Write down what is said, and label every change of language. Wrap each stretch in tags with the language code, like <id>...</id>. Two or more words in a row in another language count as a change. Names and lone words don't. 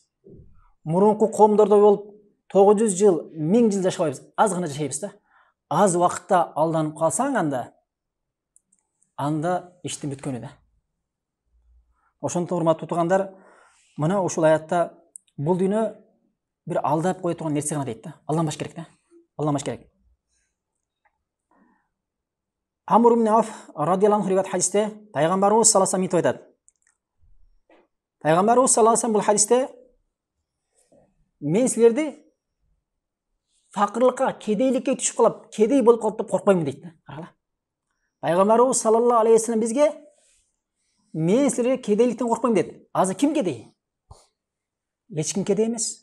<ky>Мурунку коомдордо болуп 900 жыл, 1000 жыл жашабайбыз, аз гана жашайбыз да. Аз убакытта алданып калсаң анда иштин бүткөнү да. Ошондон урматтуу туугандар, мына ушул аятта бул дүйнө бир алдап кое турган нерсе гана дейт да. Алданбаш керек да. Алданбаш керек. Амр ибн Ауф</ky> <ar>رضي الله عنه</ar> <ky>риваят хадисте пайгамбарыбыз</ky> <ar>صلى الله عليه وسلم</ar> <ky>айтат. Пайгамбарыбыз</ky> <ar>صلى الله عليه وسلم</ar> <ky>бул хадисте мен силерди факырлыкка, кедейликке түшүп калып, кедей болуп калып деп коркпоймун дейт да. Карагыла. Пайгамбарыбыз</ky> <ar>صلى الله عليه وسلم</ar> <ky>бизге мен силерге кедейликтен коркпойм деді. Азыр ким кедей? Эч ким кедей эмес.</ky>